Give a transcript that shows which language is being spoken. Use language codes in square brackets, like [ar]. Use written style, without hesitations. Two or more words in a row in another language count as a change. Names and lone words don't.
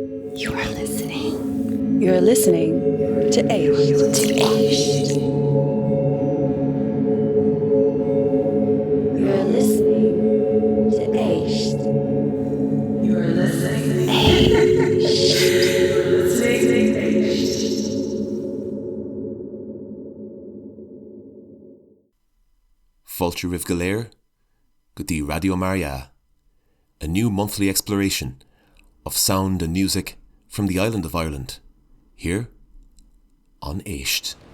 [en] You are listening. You're listening to éist. You're listening to éist. You're listening to éist. [ga] Fáilte ribh go léir, go dtí [en] Raidió Maria, a new monthly exploration of sound and music from the island of Ireland, here on éist.